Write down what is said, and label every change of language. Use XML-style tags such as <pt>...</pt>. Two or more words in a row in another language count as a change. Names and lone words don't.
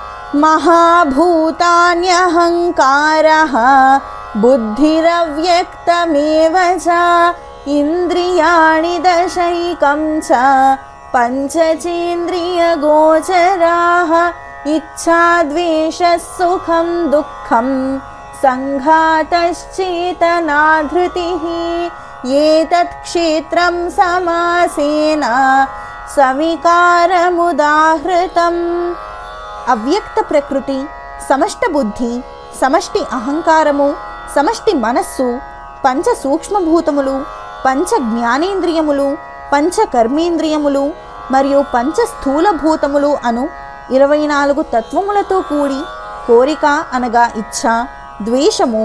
<sa>महाभूतान्यहङ्कारः बुद्धिरव्यक्तमेव च इन्द्रियाणि दशैकं च पञ्चचेन्द्रियगोचराः इच्छा द्वेषः सुखं दुःखं संघातश्चेतना धृतिः एतत् क्षेत्रं समासेन सविकारमुदाहृतम्।</sa> <te>అవ్యక్త ప్రకృతి, సమష్ట బుద్ధి, సమష్టి అహంకారము, సమష్టి మనస్సు, పంచ సూక్ష్మభూతములు, పంచ జ్ఞానేంద్రియములు, పంచ కర్మేంద్రియములు మరియు పంచ స్థూలభూతములు అను 24 తత్వములతో కూడి కోరిక అనగా ఇచ్ఛ, ద్వేషము,</te>